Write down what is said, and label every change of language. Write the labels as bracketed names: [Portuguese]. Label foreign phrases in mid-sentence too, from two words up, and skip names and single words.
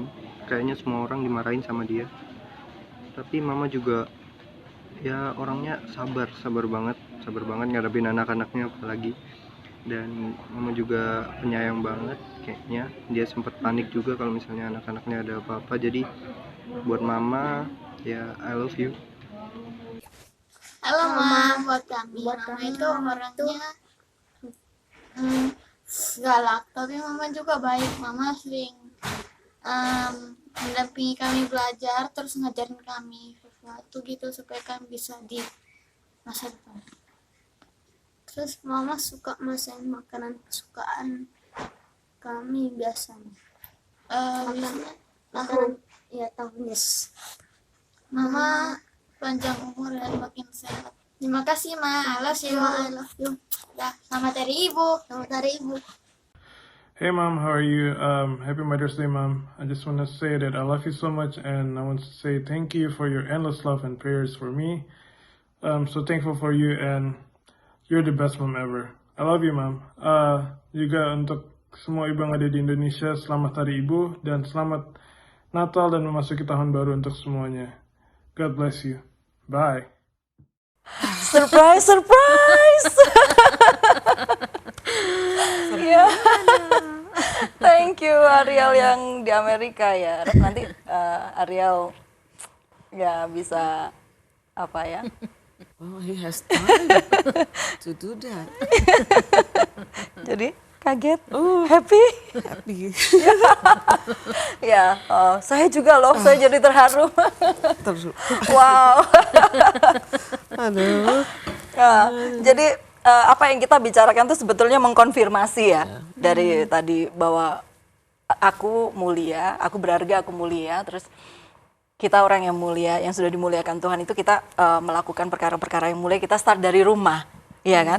[Indonesian] Kayaknya semua orang dimarahin sama dia. Tapi Mama juga ya orangnya sabar banget ngadepin anak-anaknya apalagi. Dan Mama juga penyayang banget kayaknya. Dia sempat panik juga kalau misalnya anak-anaknya ada apa-apa. Jadi buat Mama ya [English] I love you. [Indonesian] Halo Ma, buat kami. Mama itu orangnya galak, tapi Mama juga baik. Mama sering mendampingi kami belajar, terus ngajarin kami sesuatu gitu supaya kami bisa di masa depan. Terus Mama suka masakin makanan kesukaan kami biasanya. Tahu, ya tahu yes. Mama panjang umur dan makin sehat. Terima kasih Ma, [English] I love you. I love you. [Indonesian] Ya, selamat hari Ibu. Selamat hari Ibu. [English] Hey mom, how are you? Happy Mother's Day, mom. I just want to say that I love you so much, and I want to say thank you for your endless love and prayers for me. I'm so thankful for you, and you're the best mom ever. I love you, mom. [Indonesian] Juga untuk semua ibu yang ada di Indonesia, selamat Hari Ibu dan selamat Natal dan memasuki tahun baru untuk semuanya. [English] God bless you. Bye. Surprise, surprise. [Indonesian] Ya. [English] Thank you [Indonesian] Ariel yang di Amerika ya. Nanti Ariel ya bisa apa ya? [English] Oh, he has time to do that. [Indonesian] Jadi kaget, happy. Happy. Ya, saya juga loh, saya jadi terharu. Terus, Wow. aduh. Nah, jadi apa yang kita bicarakan itu sebetulnya mengkonfirmasi ya dari tadi bahwa aku mulia, aku berharga, aku mulia, terus kita orang yang mulia, yang sudah dimuliakan Tuhan itu kita melakukan perkara-perkara yang mulia, kita start dari rumah, ya kan?